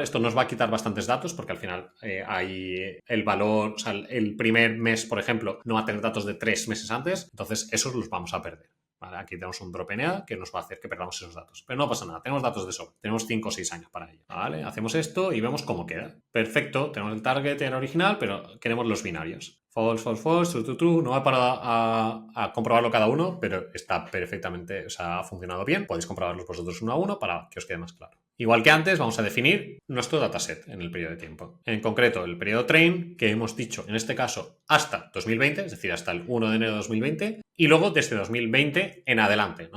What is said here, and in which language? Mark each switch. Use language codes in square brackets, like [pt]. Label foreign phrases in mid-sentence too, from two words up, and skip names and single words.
[es] Esto nos va a quitar bastantes datos porque al final hay el valor, o sea, el primer mes, por ejemplo, no va a tener datos de 3 meses antes, entonces esos los vamos a perder. Vale, aquí tenemos un [en] drop NA [es] que nos va a hacer que perdamos esos datos. Pero no pasa nada, tenemos datos de sobra. Tenemos 5 o 6 años para ello. ¿Vale? Hacemos esto y vemos cómo queda. Perfecto, tenemos el target en original, pero queremos los binarios. [en] False, false, false, true, true, true. [es] No va a comprobarlo cada uno, pero está perfectamente, o sea, ha funcionado bien. Podéis comprobarlos vosotros uno a uno para que os quede más claro. Igual que antes, vamos a definir nuestro dataset en el periodo de tiempo. En concreto, el periodo train, que hemos dicho en este caso hasta 2020, es decir, hasta el 1 de enero de 2020, y luego desde 2020 en adelante, ¿no?